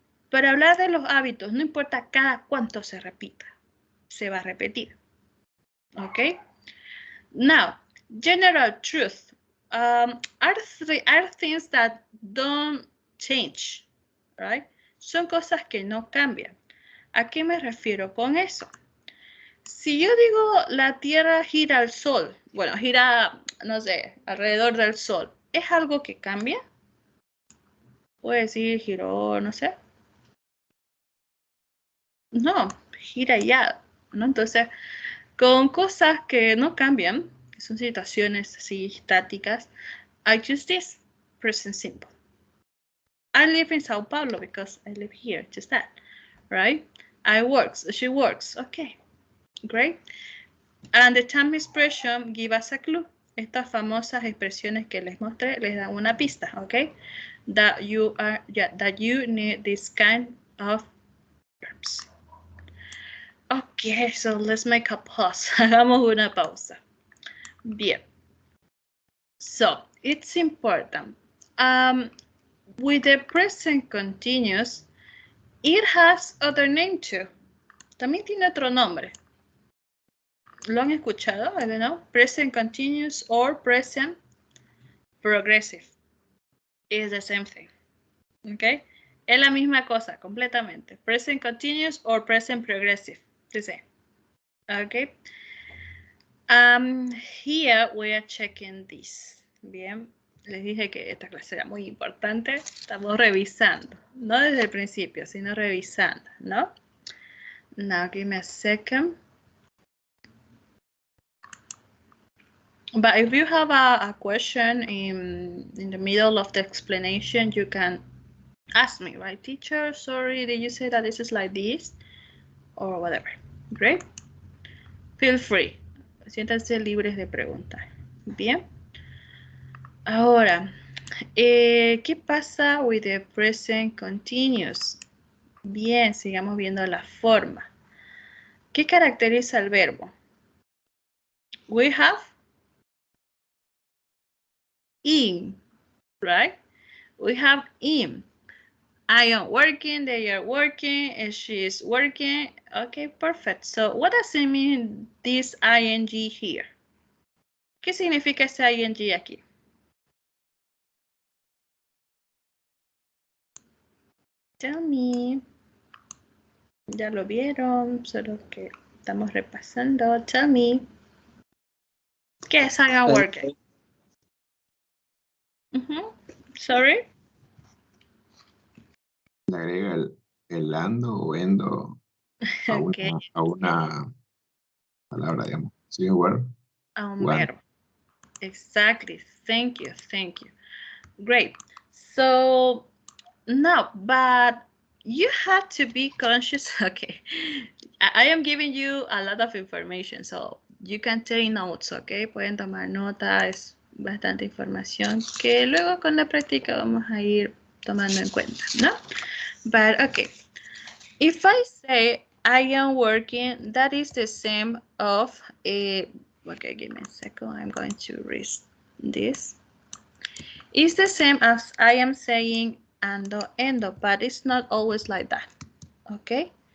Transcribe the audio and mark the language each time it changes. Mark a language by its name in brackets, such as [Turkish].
[Spanish] Para hablar de los hábitos, no importa cada cuánto se repita, se va a repetir. ¿Ok? [English] Now, general truth are things that don't change, right? [Spanish] Son cosas que no cambian. ¿A qué me refiero con eso? Si yo digo la Tierra gira al Sol, bueno, gira, no sé, alrededor del Sol, ¿es algo que cambia? Puede decir giró, no sé. No, gira ya, ¿no? Entonces, con cosas que no cambian, que son situaciones así estáticas, [English] I use this, present simple. I live in Sao Paulo because I live here, just that, right? I works, she works, okay, great. And the time expression give us a clue. [Spanish] Estas famosas expresiones que les mostré les dan una pista, okay? [English] That you need this kind of verbs. Okay, so let's make a pause. [Spanish] Hagamos una pausa. [English] Bien. So, it's important. With the present continuous, it has other name too. [Spanish] También tiene otro nombre. ¿Lo han escuchado? [English] I don't know. Present continuous or present progressive. Is the same thing. Okay? [Spanish] Es la misma cosa, completamente. [English] Present continuous or present progressive. The same. Okay? Here we are checking this. [Spanish] Bien. Les dije que esta clase era muy importante. Estamos revisando. No desde el principio, sino revisando, ¿no? [English] Now give me a second. But if you have a question in the middle of the explanation, you can ask me, right? Teacher, sorry, did you say that this is like this? Or whatever. Great. Feel free. [Spanish] Siéntanse libres de preguntar. Bien. Ahora, ¿qué pasa [English] with the present continuous? [Spanish] Bien, sigamos viendo la forma. ¿Qué caracteriza el verbo? [English] We have in, right? We have in. I am working, they are working, and she is working. Okay, perfect. So what does it mean, this ing here? [Spanish] ¿Qué significa ese ing aquí? [English] Tell me. [Spanish] Ya lo vieron, solo que estamos repasando. Tell me. ¿Qué es [English] I am working? Sorry. [Spanish] Le agrega el ando o endo a una, [English] Okay. [Spanish] a una palabra, digamos. ¿Sí, where? A un [English] One. verbo. Exactly. Thank you. Thank you. Great. So now, but you have to be conscious. Okay. I am giving you a lot of information, so you can take notes, okay? Pueden tomar nota, es bastante información que luego con la práctica vamos a ir tomando en cuenta, ¿no? But okay, if I say I am working, that is the same of a, okay, give me a second, I'm going to read this. It's the same as I am saying ando, endo, but it's not always like that, okay?